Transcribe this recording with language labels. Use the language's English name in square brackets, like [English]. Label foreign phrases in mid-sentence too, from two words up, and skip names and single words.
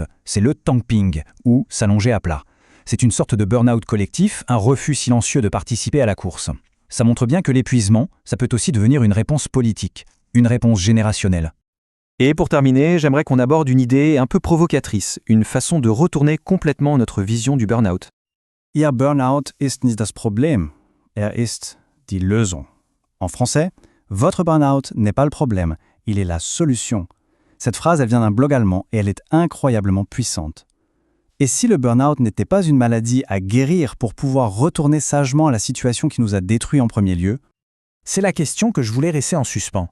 [French] C'est le tankping, ou s'allonger à plat. C'est une sorte de burn-out collectif, un refus silencieux de participer à la course. Ça montre bien que l'épuisement, ça peut aussi devenir une réponse politique, une réponse générationnelle. Et pour terminer, j'aimerais qu'on aborde une idée un peu provocatrice, une façon de retourner complètement notre vision du burn-out. [German] Ihr Burnout ist nicht das Problem, ist die Lösung. [French] En français, votre burn-out n'est pas le problème, il est la solution. Cette phrase, elle vient d'un blog allemand et elle est incroyablement puissante. Et si le burn-out n'était pas une maladie à guérir pour pouvoir retourner sagement à la situation qui nous a détruits en premier lieu, C'est la question que je voulais laisser en suspens.